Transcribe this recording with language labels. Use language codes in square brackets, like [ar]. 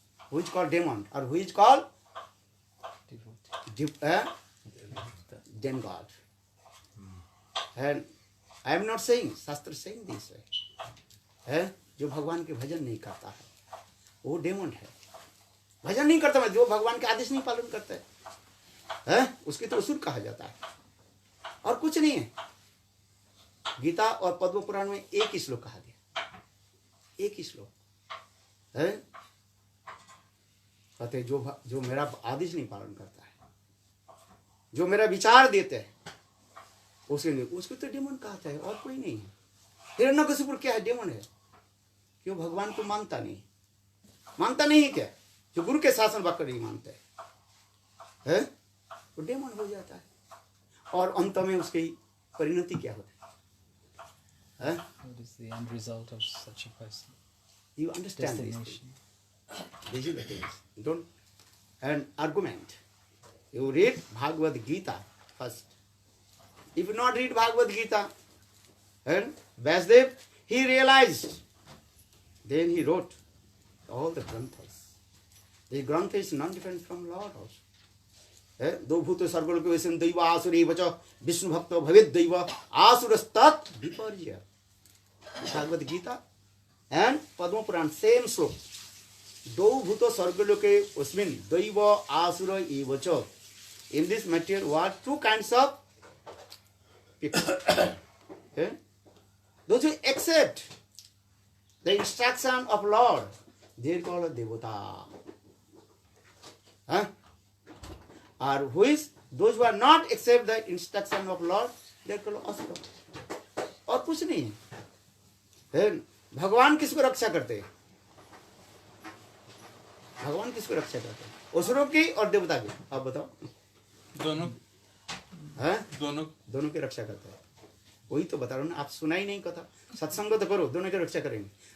[en] Who is called demon or who is called demigod. And I am not saying, Shastra saying this way. [hi] जो भगवान के भजन नहीं करता है वो डेमन है। भजन नहीं करता है, जो भगवान के आदेश नहीं पालन करता है, उसके तो असुर कहा जाता है, और कुछ नहीं है। गीता और पद्म पुराण में एक ही श्लोक कहा गया, एक ही श्लोक है। कहते जो मेरा आदेश नहीं पालन करता है, जो मेरा विचार देते हैं, उसको तो डेमन कहता है, और कोई नहीं है। हिरण्यकशिपु क्या है? डेमन है। क्यों? भगवान को मानता नहीं क्या? जो गुरु के शासन वाक्य नहीं मानते है, वो डेमन हो जाता है। और अंत में उसकी परिणति क्या होता है? [en] What is the end result of such a person? You understand this thing. This is the thing. Don't and argument. You read Bhagavad Gita first. If you not read Bhagavad Gita, and Vasudev, he realized. Then he wrote all the granthas. The grantha is not different from Lord also. [sa] दो भूत सर्वलोक वैसे दैव आसुरी बच विष्णु भक्त भवेद दैव आसुरस्तत् विपर्य। [hi] Bhagavat Gita and Padma Purana same श्लोक। [sa] दो भूत सर्वलोके अस्मिन् दैव आसुर एव च। [en] In this material world, 2 kinds of people. Those who accept the instruction of Lord, they are called devata. Or who is those who are not accept the instruction of Lord, they are called asura. [hi] और कुछ नहीं है। भगवान किसको रक्षा करते हैं? भगवान किसको रक्षा करते हैं? असुरों की और देवता की। आप बताओ। दोनों की रक्षा करते हैं। वही तो बता रहा हूँ ना, आप सुना ही नहीं कथा। सत्संग तो करो, दोनों की रक्षा करेंगे।